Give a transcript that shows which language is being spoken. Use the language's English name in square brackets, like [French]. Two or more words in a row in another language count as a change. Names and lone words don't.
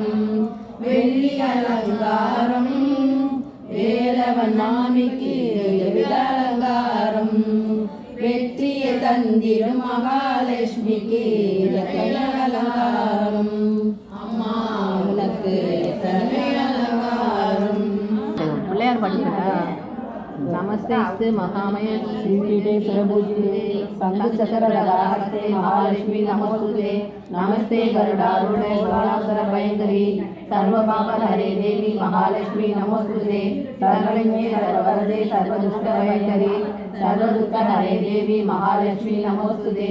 [Tamil] வெள்ளி அலங்காரம். வேலவன் மாமிக்கு எவ்வித அலங்காரம். வெற்றியை தந்திரும் மகாலட்சுமிக்கு எத்தனை அலங்காரம். அம்மா உனக்கு எத்தனை அலங்காரம். பிள்ளையார் படிக்கிறா. [Sanskrit] நமஸ்தே महामय श्रीपीठे सरभूजिते शंखचक्रगदाहस्ते महालक्ष्मी नमोस्तुते. नमस्ते गरुडारूढे गौरासुरभयङ्करी सर्वपापहरे देवी महालक्ष्मी नमोस्तुते. सर्वज्ञे सर्ववरदे सर्वदुष्टभयङ्करी सर्वदुःखहरे देवी महालक्ष्मी नमोस्तुते.